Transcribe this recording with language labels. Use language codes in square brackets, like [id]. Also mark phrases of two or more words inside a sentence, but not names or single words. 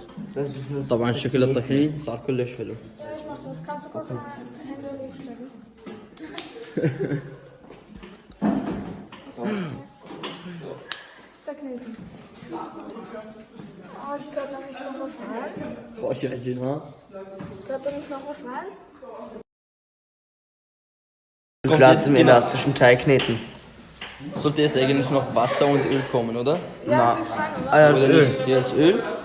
[ar] طبعا شكل الطحين صار كلش حلو. خوش العجين ها. [de] Platz im elastischen Teig kneten. Sollte jetzt eigentlich noch Wasser und Öl kommen, oder? Ja, ja, das Öl. Hier ist Öl.